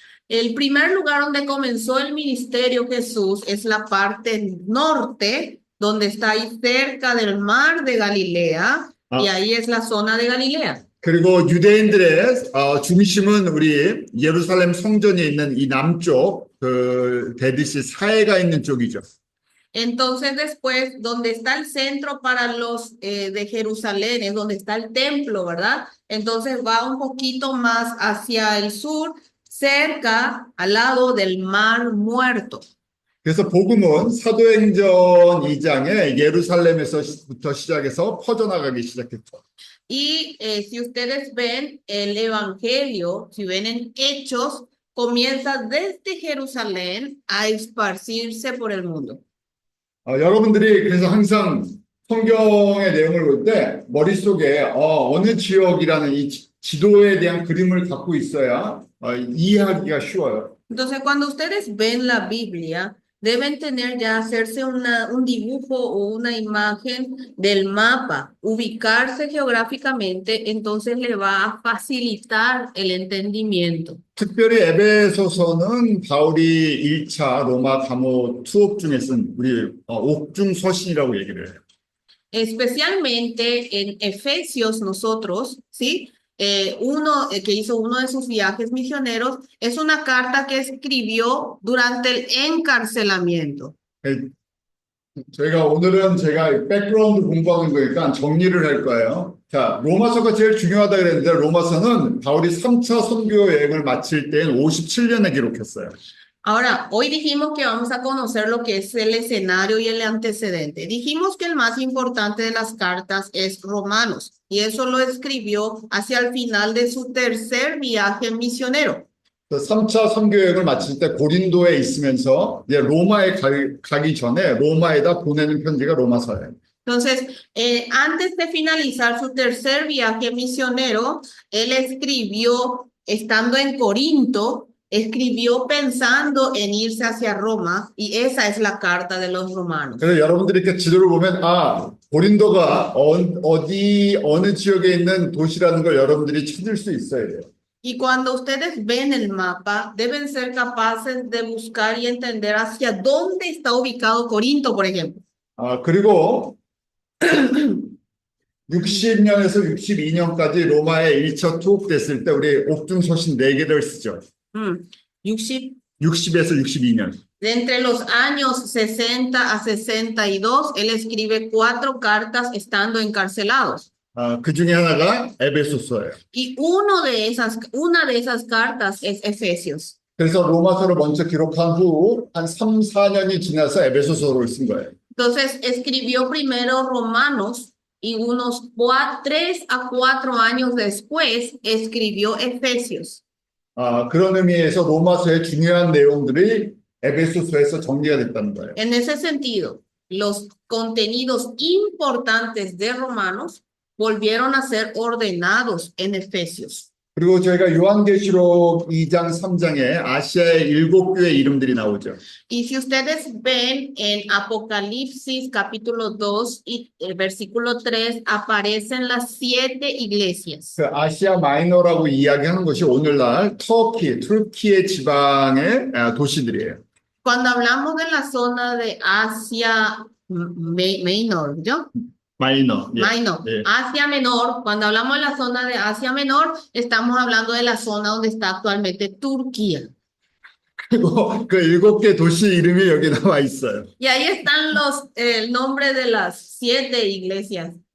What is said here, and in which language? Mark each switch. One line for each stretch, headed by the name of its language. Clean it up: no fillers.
Spanish: El primer lugar donde comenzó el ministerio Jesús es la parte norte, donde está ahí cerca del mar de Galilea, y ahí es la zona de Galilea.
Korean: 그리고 유대인들의 중심은 우리 예루살렘 성전이 있는 이 남쪽, 대듯이 사해가 있는 쪽이죠.
Spanish: Entonces después, donde está el centro para los de Jerusalén, es donde está el templo, ¿verdad? Entonces va un poquito más hacia el sur, cerca, al lado del Mar Muerto.
Korean: 그래서 복음은 사도행전 2장에 예루살렘에서부터 시작해서 퍼져나가기 시작했죠.
Spanish: Y si ustedes ven el Evangelio, si ven en Hechos, comienza desde Jerusalén a esparcirse por el mundo.
Korean: 여러분들이 그래서 항상 성경의 내용을 볼 때 머릿속에 어느 지역이라는 이 지도에 대한 그림을 갖고 있어야 이해하기가 쉬워요.
Spanish: Entonces, cuando ustedes ven la Biblia, deben tener ya hacerse un dibujo o una imagen del mapa, ubicarse geográficamente, entonces le va a facilitar el entendimiento.
Korean: 특별히 에베소서는 바울이 1차 로마 감호 투옥 중에 쓴 우리 옥중서신이라고 얘기를 해요.
Spanish: Especialmente en Efesios nosotros, ¿sí? Uno que hizo uno de sus viajes misioneros, es una carta que escribió durante el encarcelamiento.
Korean: 저희가 오늘은 제가 백그라운드 공부하는 거니까 정리를 할 거예요. 자, 로마서가 제일 중요하다 그랬는데 로마서는 바울이 3차 선교 여행을 마칠 때인 57년에 기록했어요.
Spanish: Ahora, hoy dijimos que vamos a conocer lo que es el escenario y el antecedente. Dijimos que el más importante de las cartas es Romanos, y eso lo escribió hacia el final de su tercer viaje misionero.
Korean: 3차 선교 여행을 마칠 때 고린도에 있으면서 이제 로마에 가기 전에 로마에다 보내는 편지가 로마서예요.
Spanish: Entonces, antes de finalizar su tercer viaje misionero, él escribió, estando en Corinto, escribió pensando en irse hacia Roma, y esa es la carta de los romanos.
Korean: 그래서 여러분들이 이렇게 지도를 보면 고린도가 어느 지역에 있는 도시라는 걸 여러분들이 찾을 수 있어야 돼요.
Spanish: Y cuando ustedes ven el mapa, deben ser capaces de buscar y entender hacia dónde está ubicado Corinto, por ejemplo.
Korean: 그리고 60년에서 62년까지 로마에 1차 투옥됐을 때 우리 옥중서신 4개를 쓰죠. 60에서 62년.
Spanish: De entre los años 60 a 62, él escribe 4 cartas estando encarcelados.
Korean: 그 중에 하나가 에베소서예요.
Spanish: Y una de esas cartas es Efesios.
Korean: 그래서 로마서를 먼저 기록한 후 한 3, 4년이 지나서 에베소서를 쓴 거예요.
Spanish: Entonces escribió primero Romanos y unos 3 a 4 años después escribió Efesios.
Korean: 그런 의미에서 로마서의 중요한 내용들이 에베소서에서 정리가 됐다는 거예요.
Spanish: En ese sentido, los contenidos importantes de Romanos volvieron a ser ordenados en Efesios.
Korean: 그리고 저희가 요한계시록 2장, 3장에 아시아의 7교회 이름들이 나오죠.
Spanish: Y si ustedes ven en Apocalipsis capítulo 2 y el versículo 3 aparecen las 7 iglesias.
Korean: 그 아시아 마이너라고 이야기하는 것이 오늘날 튀르키예 지방의 도시들이에요.
Spanish: Cuando hablamos de la zona de Asia Menor, ¿yo?
Korean: 마이너. 예.
English: Minor,
Korean: 예.
Spanish: Asia Menor, cuando hablamos de la zona de Asia Menor, estamos hablando de la zona donde está actualmente Turquía.
Korean: 그리고 그 7개 도시 이름이 여기 나와 있어요.
Spanish: Y ahí están el nombre de las 7 iglesias.